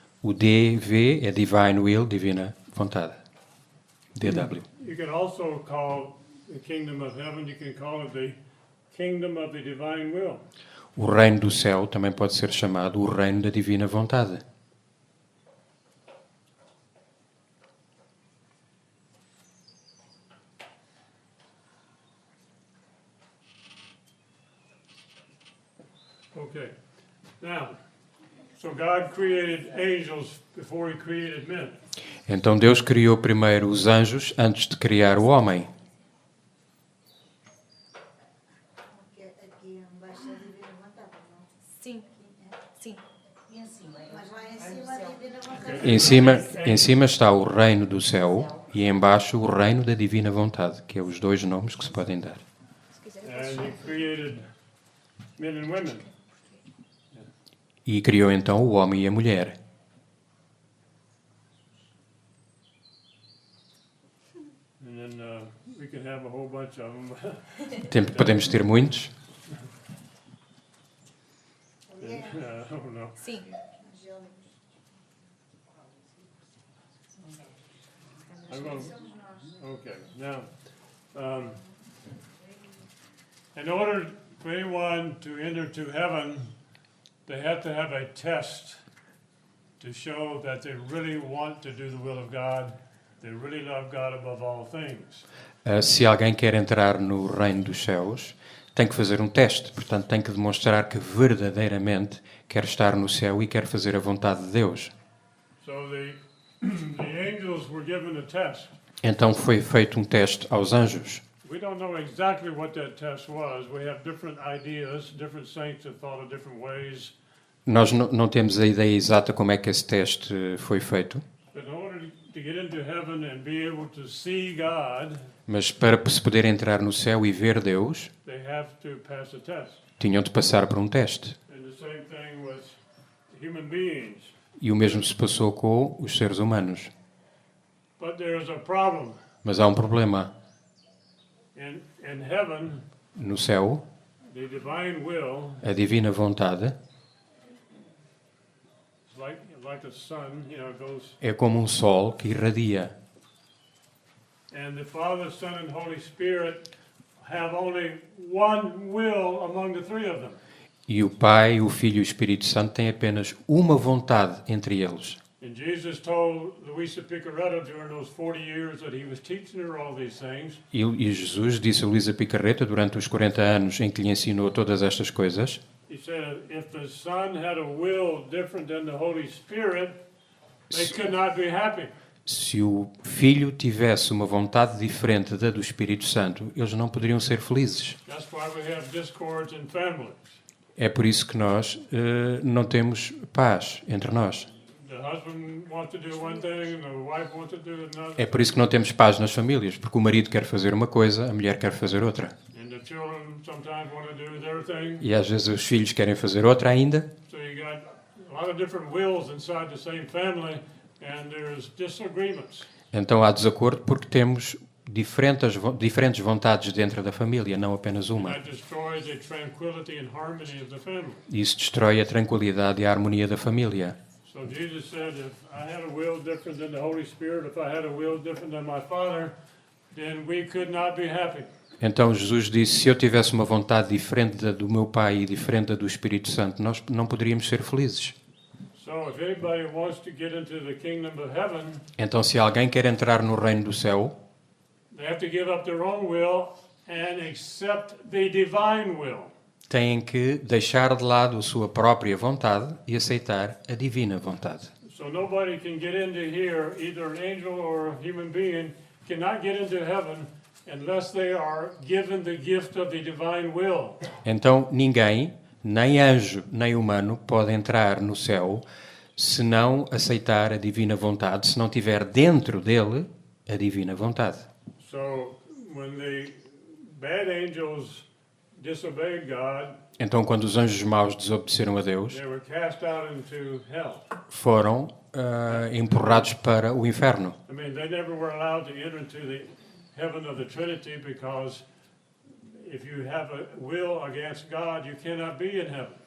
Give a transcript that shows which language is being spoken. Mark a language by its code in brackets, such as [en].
[pt] O DV é [en] Divine Will, [pt] divina vontade. [en] DW. You can also call the kingdom of heaven, you can call it the kingdom of the divine will. [pt] O reino do céu também pode ser chamado o reino da divina vontade. [en] Okay. Now, so God created angels before he created men. [pt] Então Deus criou primeiro os anjos antes de criar o homem. Aqui embaixo é a divina vontade, não? Sim, sim. E em cima? Mas lá em cima a divina vontade. Em cima está o reino do céu e embaixo o reino da divina vontade, que é os dois nomes que se podem dar. [en] And he created men and women. [pt] E criou então o homem e a mulher. [en] And then we can have a whole bunch of [pt] Podemos ter muitos. [en] them. I don't know. [pt] Sim. [en] I'm going. Okay. Now, in order for anyone to enter to heaven, they have to have a test to show that they really want to do the will of God. They really love God above all things. [pt] Se alguém quer entrar no reino dos céus, tem que fazer um teste. Portanto, tem que demonstrar que verdadeiramente quer estar no céu e quer fazer a vontade de Deus. [en] So the angels were given a test. [pt] Então foi feito um teste aos anjos. [en] We don't know exactly what that test was. We have different ideas. Different saints have thought of different ways. [pt] Nós não temos a ideia exata como é que esse teste foi feito, [en] But in order to get into heaven and be able to see God, [pt] mas para se poder entrar no céu e ver Deus, [en] they have to pass a test. [pt] tinham de passar por um teste. [en] And the same thing with human beings. [pt] E o mesmo se passou com os seres humanos. [en] But there's a problem. [pt] Mas há um problema. [en] In heaven, [pt] No céu, [en] the divine will [pt] a divina vontade [en] is like a sun, goes. [pt] é como um sol que irradia. [en] And the Father, Son, and Holy Spirit have only one will among the three of them. [pt] E o Pai, o Filho e o Espírito Santo têm apenas uma vontade entre eles. [en] And Jesus told Luisa Picaretta during those 40 years that he was teaching her all these things, [pt] E Jesus disse a Luísa Picarreta, durante os 40 anos em que lhe ensinou todas estas coisas, [en] he said, if the Son had a will different than the Holy Spirit, they could not be happy. [pt] se o Filho tivesse uma vontade diferente da do Espírito Santo, eles não poderiam ser felizes. [en] That's why we have discords in families. [pt] É por isso que nós não temos paz entre nós. [en] The husband wants to do one thing and the wife wants to do another. [pt] É por isso que não temos paz nas famílias, porque o marido quer fazer uma coisa, a mulher quer fazer outra. [en] And the children sometimes want to do their thing. [pt] E às vezes os filhos querem fazer outra ainda. [en] So you got a lot of different wills inside the same family, and there's disagreements. [pt] Então há desacordo porque temos diferentes vontades dentro da família, não apenas uma. [en] That destroys the tranquility and harmony of the family. [pt] Isso destrói a tranquilidade e a harmonia da família. [en] So Jesus said, if I had a will different than the Holy Spirit, if I had a will different than my Father, then we could not be happy. [pt] Então Jesus disse, se eu tivesse uma vontade diferente da do meu Pai e diferente da do Espírito Santo, nós não poderíamos ser felizes. [en] So if anybody wants to get into the kingdom of heaven, [pt] Então se alguém quer entrar no reino do céu, [en] they have to give up their own will and accept the divine will. [pt] têm que deixar de lado a sua própria vontade e aceitar a divina vontade. [en] So nobody can get into here, either an angel or a human being, cannot get into heaven unless they are given the gift of the divine will. [pt] Então ninguém, nem anjo, nem humano, pode entrar no céu se não aceitar a divina vontade, se não tiver dentro dele a divina vontade. [en] So when the bad angels disobeyed God, [pt] Então quando os anjos maus desobedeceram a Deus, [en] they were cast out into hell. [pt] foram empurrados para o inferno. [en] I mean, they never were allowed to enter into the heaven of the Trinity because if you have a will against God, you cannot be in heaven.